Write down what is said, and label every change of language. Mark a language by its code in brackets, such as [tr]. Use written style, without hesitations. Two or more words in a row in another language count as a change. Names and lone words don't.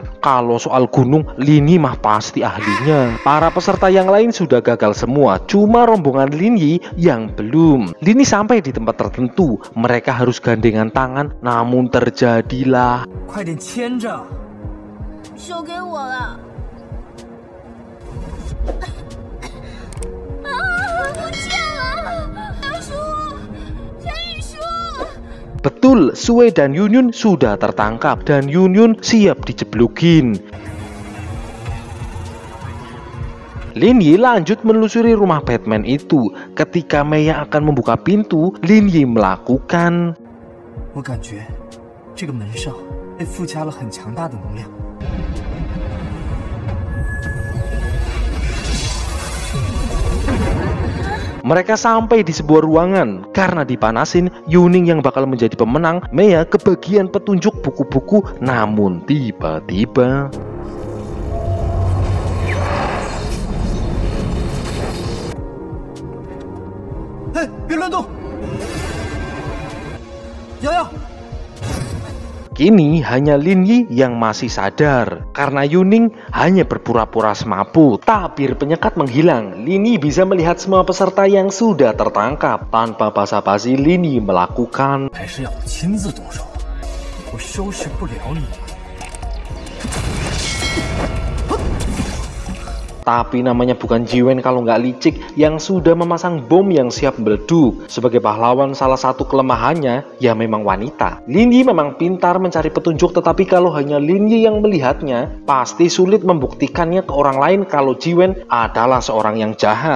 [id] Kalau soal gunung, Lin Yi mah pasti ahlinya. Para peserta yang lain sudah gagal semua, cuma rombongan Lin Yi yang belum. Lin Yi sampai di tempat tertentu, mereka harus gandengan tangan, namun terjadilah. [zh] 快点牵着。手给我了。不见了，大叔，陈宇叔。 [id] Betul, Sue dan Yunyun sudah tertangkap dan Yunyun siap dijeblokin. Lin Yi lanjut menelusuri rumah Batman itu. Ketika Maya akan membuka pintu, Lin Yi melakukan... [zh] 我感觉这个门上被附加了很强大的能量。 [id] Mereka sampai di sebuah ruangan. Karena dipanasin, Yuning yang bakal menjadi pemenang. Maya kebagian petunjuk buku-buku. Namun tiba-tiba... Hei, [zh] 别乱动！瑶瑶。 [id] Kini hanya Lin Yi yang masih sadar. Karena Yuning hanya berpura-pura semaput. Tabir penyekat menghilang. Lin Yi bisa melihat semua peserta yang sudah tertangkap. Tanpa basa-basi, Lin Yi melakukan... [zh] 还是要我亲自动手，我收拾不了你。 [id] Tapi namanya bukan Jiwen kalau nggak licik yang sudah memasang bom yang siap meleduk. Sebagai pahlawan, salah satu kelemahannya ya memang wanita. Lin Yi memang pintar mencari petunjuk, tetapi kalau hanya Lin Yi yang melihatnya, pasti sulit membuktikannya ke orang lain kalau Jiwen adalah seorang yang jahat.